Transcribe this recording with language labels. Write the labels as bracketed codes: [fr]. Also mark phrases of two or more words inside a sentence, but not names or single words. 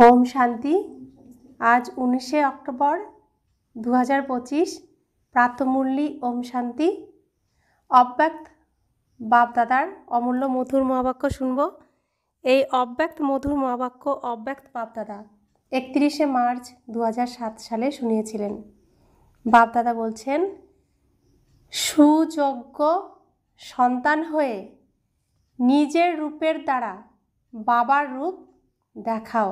[bn] ওম শান্তি। আজ 19 অক্টোবর 2025 প্রাতমুরলী ওম শান্তি। অব্যক্ত বাপ দাদার অমূল্য মধুর মহাবাক্য শুনব। এই অব্যক্ত মধুর মহাবাক্য অব্যক্ত বাপদাদা 31 মার্চ 2007 সালে শুনিয়েছিলেন। বাপদাদা বলছেন, সুযোগ্য সন্তান হয়ে নিজের রূপের দ্বারা বাবার রূপ দেখাও।